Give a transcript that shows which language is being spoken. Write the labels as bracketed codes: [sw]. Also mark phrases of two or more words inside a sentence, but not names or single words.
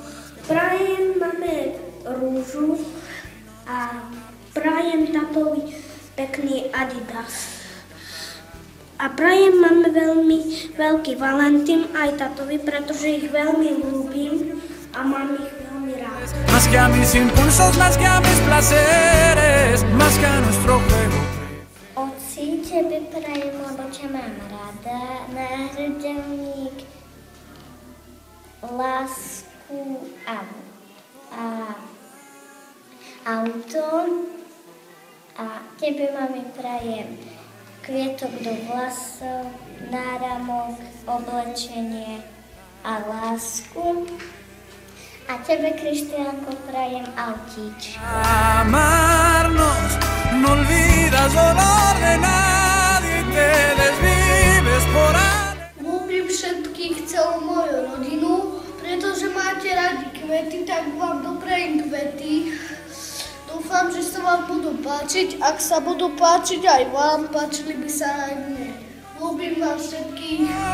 [sk] Prajem mame rúžu a prajem tatovi pekný Adidas. A prajem mame veľmi veľký Valentín aj tatovi, pretože ich veľmi ľúbim a mám ich veľmi rád. [es] Más que a mis impulsos, más que a mis placeres, más que a nuestro juego. [sk] Oci, tebe prajem, lebo ťa mám rada, náhradovník, lásku a auto. A tebe, mami, prajem kvietok do vlasov, náramok, oblečenie a lásku. A tebe, Kristiánko, prajem autíč. [es] Amarnos, no olvidas dolor de nadie y te desvives por años. [sk] Ľúbim všetkých, celú moju rodinu, pretože máte radi kvety, tak vám doprajem kvety. Dúfam, že sa vám budú páčiť. Ak sa budú páčiť aj vám, páčili by sa aj mne. Ľúbim vás všetkých.